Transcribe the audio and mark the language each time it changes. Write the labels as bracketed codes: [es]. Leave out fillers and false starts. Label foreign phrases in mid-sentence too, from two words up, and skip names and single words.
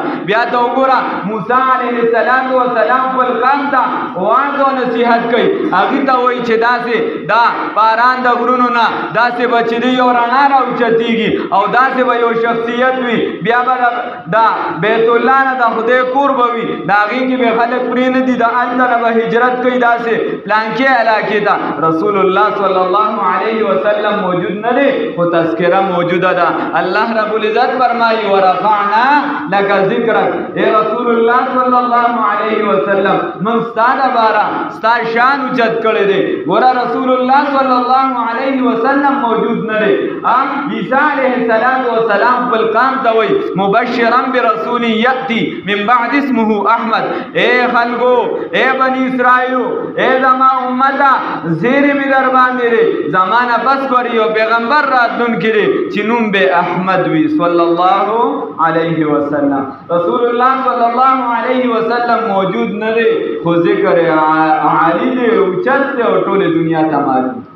[ps] بیا ته وګورا موسی [ar] علیه السلام [ps] خپل قوم ته وعظ او نصیحت کوي، هغه ته وایي چې داسې دا باران د غرونو نه داسې بچی یو رڼا راوچتیږي او داسې به یو شخصیت وي، بیا به دا بیت الله نه د خدای کور به وي، د هغې کې به خلک پرې نه دي، د هلته نه به هجرت کوي، داسې پلانکی علاقې ته رسول الله [ar] صلی الله علیه وسلم [ps] موجود نه دی، خو تذکره موجوده ده. [ar] الله رب العزت [ps] فرمایي [ar] ورفعنا لك ذکرک، [ps] اے رسول الله [ar] صلی الله علیه وسلم [ps] من ستا دپاره ستا شان اوچت کړی دی. ګوره رسول الله [ar] صلی الله علیه وسلم [ps] موجود نه دی. عیسی [ar] علیه السلام [ps] خپل قوم ته وایي [ar] مبشرا برسول یأتی من بعد اسمه احمد، [ps] اے خلکو، اے بنی اسرائیلو، اے زما امتا زیری می در باندې لري، زمانہ بس کړی یو پیغمبر راتلونکی دی چې نوم به احمد وي [ar] صلی الله علیه وسلم. [ps] رسول الله [ar] صلی الله علیه وسلم [ps] موجود نه دی، خو ذکر عالی دی اوچت دی او ټول دنیا ته معلوم.